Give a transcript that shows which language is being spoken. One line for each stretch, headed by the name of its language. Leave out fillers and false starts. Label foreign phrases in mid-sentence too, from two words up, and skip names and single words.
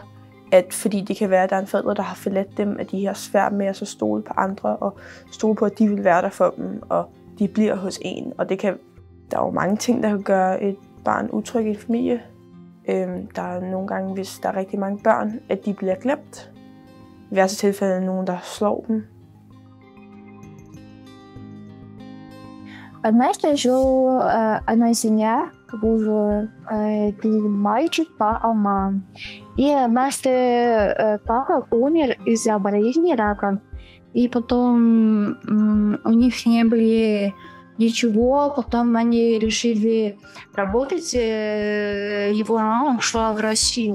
Danish: At fordi det kan være, at der er en forælder, der har forladt dem, at de har svært med at så stole på andre og stole på, at de vil være der for dem, og de bliver hos en. Og der er jo mange ting, der kan gøre et barn utryg i en familie. Der er nogle gange, hvis der er rigtig mange børn, at de bliver glemt. I værste tilfælde er der nogen, der slår dem.
Russian: Однажды жил одна семья, был мальчик, мама. И однажды папа умер из-за болезни рака. И потом у них не было ничего, потом они решили работать, его мама ушла в Россию.